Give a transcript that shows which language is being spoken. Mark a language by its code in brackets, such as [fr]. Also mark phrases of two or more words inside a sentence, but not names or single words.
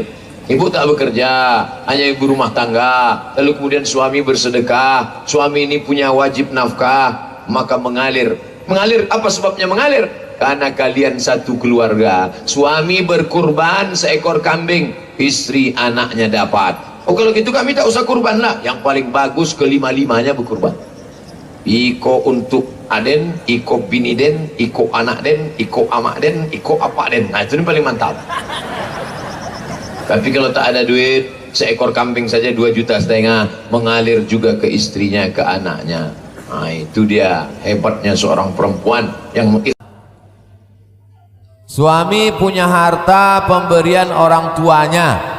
[id] Ibu tak bekerja, hanya ibu rumah tangga, lalu kemudian suami bersedekah, suami ini punya wajib nafkah, maka mengalir. Mengalir, apa sebabnya mengalir? Karena kalian satu keluarga. Suami berkurban seekor kambing, istri anaknya dapat. Oh kalau gitu kami tak usah kurban lah. Yang paling bagus kelima-limanya berkurban. [min] Iko untuk aden, iko bini den, iko anak den, iko amak den, iko apa den. [id] Nah itu yang paling mantap. Tapi kalau tak ada duit, seekor kambing saja 2,5 juta, mengalir juga ke istrinya, ke anaknya. Nah itu dia hebatnya seorang perempuan yang suami punya harta pemberian orang tuanya.